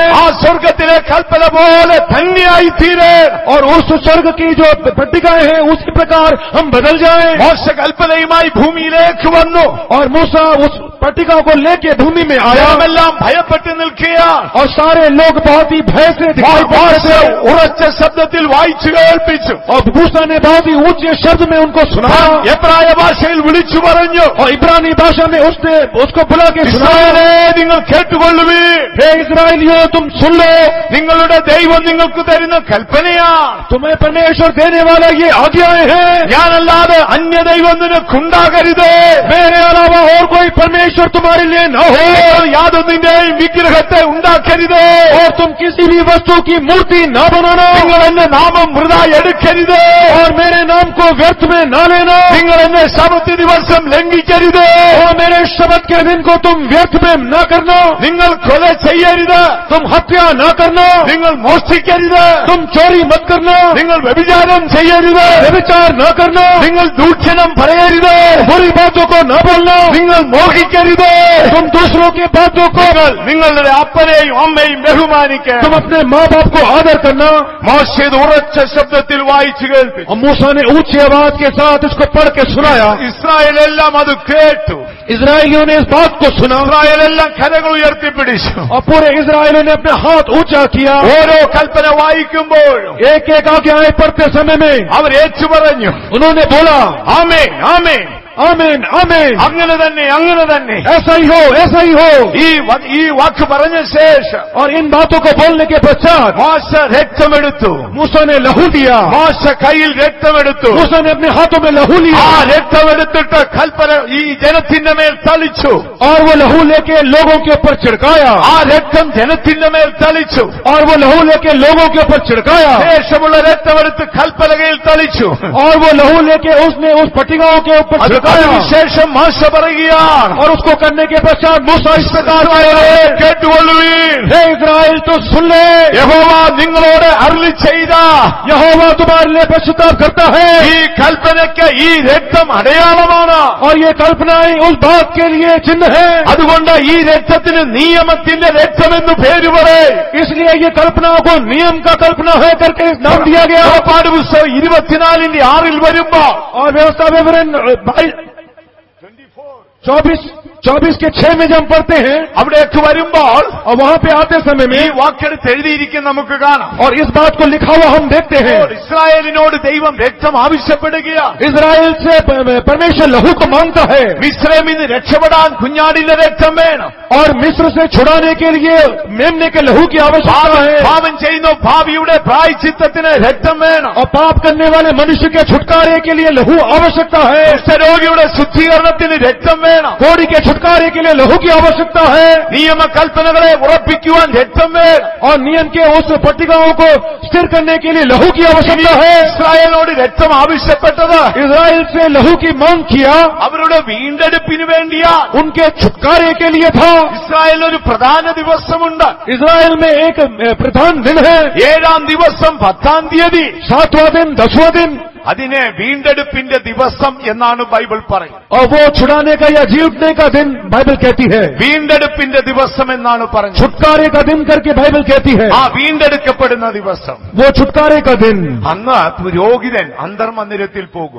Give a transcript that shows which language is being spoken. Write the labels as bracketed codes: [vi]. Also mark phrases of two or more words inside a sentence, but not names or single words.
[ml] ആ സ്വർഗത്തിലെ കൽപ്പന പോലെ തന്നെയായി തീരാൻ. [hi] और उस स्वर्ग की जो पट्टिकाएं हैं उसी प्रकार हम बदल जाएं. [ml] മോശ കൽപ്പനയുമായി ഭൂമിയിലേക്ക് വന്നു. [hi] और मूसा उस पट्टिका को लेके भूमि में आया. [ml] ജനമെല്ലാം ഭയപ്പെട്ട് നിൽക്കുകയാണ്. [hi] और सारे लोग बहुत ही भय से दिखाई पड़ रहे थे. [ml] ഉറച്ച ശബ്ദത്തിൽ വായിച്ചു കേൾപ്പിച്ചു. [hi] और मूसा ने बहुत ही ऊंचे शब्द में उनको सुनाया. [ml] എബ്രായ ഭാഷയിൽ വിളിച്ചു പറഞ്ഞു. [hi] और इब्रानी भाषा में उसने उसको बुला के सुनाया. [ml] ഇസ്രായേലേ നിങ്ങൾ കേട്ടുകൊള്ളുവീൻ. [hi] हे इस्राएलियों तुम सुन लो. [ml] നിങ്ങളുടെ ദൈവം നിങ്ങൾക്ക് തരുന്ന കൽപ്പനയാണ്. [hi] तुम्हें परमेश्वर देने वाला ये आज्ञाएं हैं. [ml] ഞാനല്ലാതെ അന്യദൈവം നിനക്കുണ്ടാകരുത്. [hi] मेरे अलावा और कोई परमेश्वर तुम्हारे लिए न हो. [ml] യാതൊന്നിന്റെയും വിഗ്രഹത്തെ ഉണ്ടാക്കരുത്. [hi] और तुम किसी भी वस्तु की मूर्ति न बनाना. [ml] നിങ്ങൾ എന്റെ നാമം വൃഥാ എടുക്കരുത്. [hi] और मेरे नाम को व्यर्थ में न लेना. [ml] നിങ്ങൾ എന്നെ ശബത്ത് ദിവസം ലംഘിക്കരുത്. [hi] और मेरे शब्द के दिन को तुम व्यर्थ में न करना. [ml] നിങ്ങൾ കൊല ചെയ്യരുത്. [hi] तुम हत्या न करना. [ml] നിങ്ങൾ മോഷ്ടിക്കരുത്. [hi] तुम चोरी मत करना. [ml] നിങ്ങൾ വ്യഭിചാരം ചെയ്യരുത്. [hi] व्यभिचार न करना. [ml] നിങ്ങൾ ദൂഷണം പറയരുത്. [hi] बुरी बातों को न बोलना. [ml] നിങ്ങൾ മോഹിക്കരുത്. [hi] तुम दूसरों के बातों को [ml] നിങ്ങളുടെ അപ്പനെയും അമ്മയും ബഹുമാനിക്കുക. [hi] तुम अपने माँ बाप को आदर करना. [ml] മോശ ഇത് ഉറച്ച ശബ്ദത്തിൽ വായിച്ചു കേൾപ്പിച്ചു. [hi] और मूसा ने ऊंची आवाज के साथ इसको पढ़ के सुनाया. [ml] ഇസ്രായേൽ എല്ലാം അത് കേട്ടു. [hi] इजराइलियों ने इस बात को सुना [ml] ഇസ്രായേലെല്ലാം കരങ്ങൾ ഉയർത്തിപ്പിടിച്ചു. [hi] और पूरे इजराइलियों ने अपने हाथ ऊंचा किया. [ml] ഓരോ കൽപ്പന വായിക്കുമ്പോഴും [hi] एक एक आज्ञाएं पढ़ते समय में [ml] അവർ ഏറ്റുപറഞ്ഞു, [hi] उन्होंने बोला [ml] ആമേൻ ആമേൻ, [hi] आमीन आमीन, [ml] അങ്ങനെ തന്നെ അങ്ങനെ തന്നെ, [hi] ऐसा ही हो ऐसा ही हो. [ml] ഈ വാക്ക് പറഞ്ഞ ശേഷം [hi] और इन बातों को बोलने के पश्चात [ml] മോശ രക്തമെടുത്തു. [hi] मूसा ने लहू दिया. [ml] മോശ കയ്യിൽ രക്തമെടുത്തു. [hi] मूसा ने अपने हाथों में लहू लिया. [ml] ആ രക്തമെടുത്തിട്ട് കൽപ്പന ഈ ജനത്തിന്റെ മേൽ തളിച്ചു. [hi] और वो लहू लेके लोगों के ऊपर छिड़काया. [ml] ആ രക്തം ജനത്തിന്റെ മേൽ തളിച്ചു. [hi] और वो लहू लेके लोगों के ऊपर छिड़काया. [ml] ശേഷമുള്ള രക്തമെടുത്ത് കൽപ്പലകയിൽ തളിച്ചു. [hi] और वो लहू लेके उसने उस पट्टिकाओं के ऊपर छिड़काया. [ml] അതിനുശേഷം മോശ പറയുകയാണ്, [hi] और उसको करने के पश्चात मूसा इस प्रकार [ml] കേട്ടുകൊള്ളുവീൻ, [hi] हे इस्राएल तो सुन ले, [ml] യഹോവ നിങ്ങളോട് അരുളി ചെയ്ത [hi] यहोवा तुम्हारे लिए पश्चाताप करता है. [ml] ഈ കൽപ്പനയ്ക്ക് ഈ രക്തം അടയാളമാണ്. [hi] और ये कल्पनाएं उस बात के लिए चिन्ह है. [ml] അതുകൊണ്ട് ഈ രക്തത്തിന് നിയമത്തിന്റെ രക്തമെന്ന് പേര് പറയും. [hi] इसलिए ये कल्पना को नियम का कल्पना है करके नाम दिया गया. [ml] പുറപ്പാട് പുസ്തകം 24:6 വരുമ്പോ [hi] और व्यवस्था विवरण 24 के 6 में जब हम पढ़ते हैं, [ml] അവിടേക്ക് വരുമ്പോൾ [hi] और वहां पे आते समय [ml] ഈ [hi] में [ml] വാക്കെടുത്ത് എഴുതിയിരിക്കും നമുക്ക് കാണാം. [hi] और इस बात को लिखा हुआ हम देखते हैं. [ml] ഇസ്രായേലിനോട് ദൈവം രക്തം ആവശ്യപ്പെടുകയാണ്. [hi] इजराइल से परमेश्वर लहू को मांगता है. [ml] മിസ്രൈമിൽ നിന്ന് രക്ഷപ്പെടാൻ കുഞ്ഞാടിന്റെ രക്തം വേണം. [hi] और मिस्र से छुड़ाने के लिए मेमने के लहू की आवश्यकता है. [ml] പാപം ചെയ്യുന്ന ഭാവിയുടെ പ്രായശ്ചിത്തത്തിന് രക്തം വേണം. [hi] और पाप करने वाले मनुष्य के छुटकारे के लिए लहू आवश्यकता है. [ml] കുഷ്ഠരോഗിയുടെ ശുദ്ധീകരണത്തിന് രക്തം വേണം. [hi] कोढ़ी के छुटकारे के लिए लहू की आवश्यकता है. [ml] നിയമകൽപ്പനകളെ ഉറപ്പിക്കുവാൻ രക്തം വേണം. [hi] और नियम के उस पट्टिकाओं को स्थिर करने के लिए लहू की आवश्यकता है. [ml] ഇസ്രായേലിനോട് രക്തം ആവശ്യപ്പെട്ടത് [hi] इजराइल से लहू की मांग किया, [ml] അവരുടെ വീണ്ടെടുപ്പിന് വേണ്ടിയാ. [hi] उनके छुटकारे के लिए था. [ml] ഇസ്രായേലിന് ഒരു പ്രധാന ദിവസമുണ്ട്. [hi] इजराइल में एक प्रधान दिन है. [ml] 7-ാം ദിവസം 10-ാം തീയതി. [hi] 7वां दिन 10वां दिन. [ml] അതിനെ വീണ്ടെടുപ്പിന്റെ ദിവസം എന്നാണ് ബൈബിൾ പറയുന്നത്. [hi] और वो छुड़ाने का या जी उठने का दिन बाइबल कहती है. [ml] വീണ്ടെടുപ്പിന്റെ ദിവസം എന്നാണ് പറഞ്ഞത്. [hi] छुटकारे का दिन करके बाइबल कहती है. [ml] ആ വീണ്ടെടുക്കപ്പെടുന്ന ദിവസം. [hi] वो छुटकारे का दिन. [ml] അന്ന് പുരോഹിതൻ അന്തർമന്ദിരത്തിൽ പോകും.